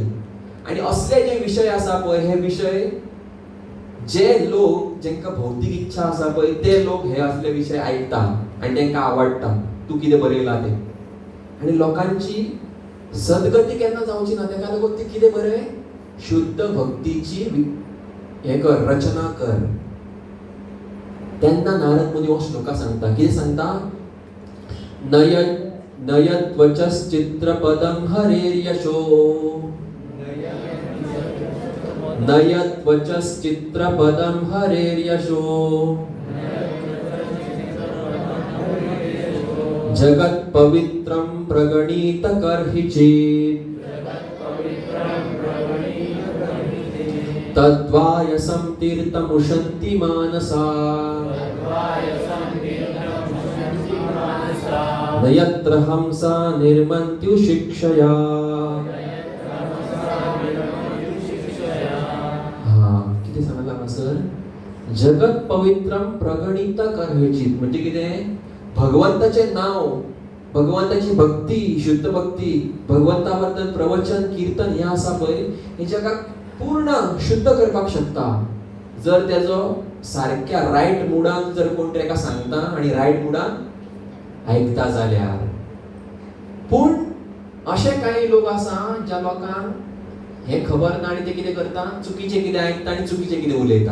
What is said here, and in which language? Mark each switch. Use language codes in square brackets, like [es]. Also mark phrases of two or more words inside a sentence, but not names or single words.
[kok] आनी असले जे विशय आसा पळय, हे विशय जे लोक जेंकां भौतीक इच्छा आसा पळय ते लोक हे असले विशय आयकता आनी तेंकां आवडटा तूं कितें बरयलां तें. आनी लोकांची सद्गती केन्ना जावची ना, तेका लागून ती कितें बरय, शुद्ध भक्तीची हे कर, रचना कर. तेन्ना नारद मुनी हो श्लोका सांगता. कितें सांगता? [sa] नयत्वचश्चित्रपदं हरेर्यशो, नयत्वचश्चित्रपदं हरेर्यशो, जगत्पवित्रं प्रगणीत कर्हि चेत्, तद्वायसं तीर्थमुशन्ति मानसा, न यत्र हंसा निर्मन्त्यु शिक्षया. [kok] किती सांगला सर? [sa] जगत पवित्रम प्रगणित कर्हिचित [kok] म्हणजे कितें? भगवंताचे नाव, भगवंताची भक्ती, शुद्ध भक्ती, भगवंताबद्दल प्रवचन कीर्तन हे आसा पळय, हे जगाक पूर्ण शुद्ध करपाक शकता जर तेजो सारक्या रायट मुडान जर कोण तेका सांगता आनी रायट मुडान आयकता जाल्यार. पूण अशे काही लोक आसा ज्या लोकांक हे खबर ना आनी ते कितें करता, चुकीचें कितें आयकता आनी चुकीचें कितें उलयता.